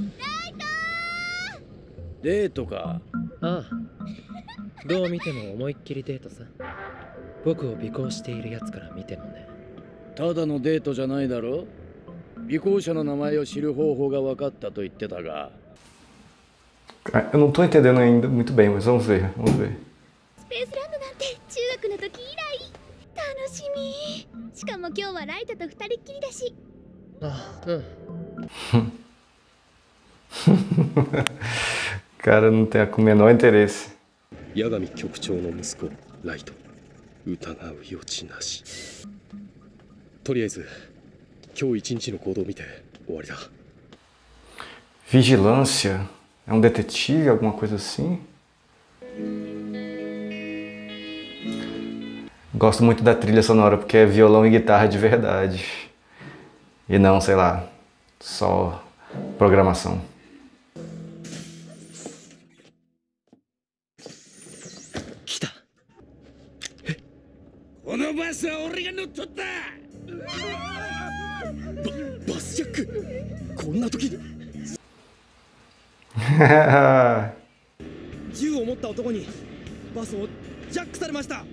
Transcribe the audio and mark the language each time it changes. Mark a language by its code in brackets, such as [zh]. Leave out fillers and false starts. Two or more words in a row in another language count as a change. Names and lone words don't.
[ja] デートか。ああ、どう見ても思いっきりデートさ。僕を尾行しているやつから見てもね。ただのデートじゃないだろ。尾行者の名前を知る方法が分かったと言ってたが。 [pt] Eu não tô entendendo ainda muito bem, mas vamos ver, vamos ver. [ja] スペースランドなんて中学の時以来。楽しみ。しかも今日はライトと二人っきりだし。あ、うん。 [pt] Cara, não tem com o menor interesse. [ja] 八神局長の息子ライト、疑う余地なし。とりあえず今日一日の行動を見て終わりだ。 [pt] Vigilância? É um detetive, alguma coisa assim? Gosto muito da trilha sonora porque é violão e guitarra de verdade. E não, sei lá, só programação. [ja] 来た。このバスは俺が乗っ取った。バスジャック、こんな時に銃を持った男にバスをジャックされました。